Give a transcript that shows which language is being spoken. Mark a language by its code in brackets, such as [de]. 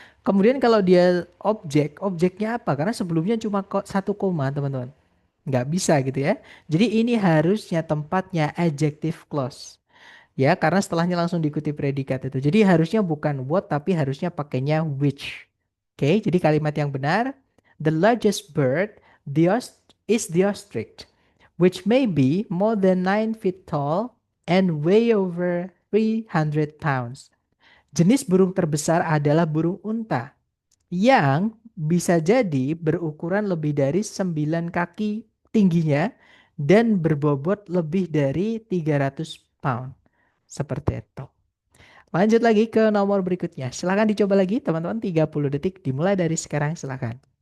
[id] Kemudian kalau dia objek, objeknya apa? Karena sebelumnya cuma satu koma teman-teman. Nggak bisa gitu ya. Jadi ini harusnya tempatnya adjective clause. Ya, karena setelahnya langsung diikuti predikat itu. Jadi harusnya bukan what, tapi harusnya pakainya which. Oke, jadi kalimat yang benar. [en] The largest bird is the ostrich, which may be more than 9 feet tall and weigh over 300 pounds. [id] Jenis burung terbesar adalah burung unta yang bisa jadi berukuran lebih dari 9 kaki tingginya dan berbobot lebih dari 300 pound. Seperti itu. Lanjut lagi ke nomor berikutnya. Silahkan dicoba lagi teman-teman 30 detik dimulai dari sekarang silahkan.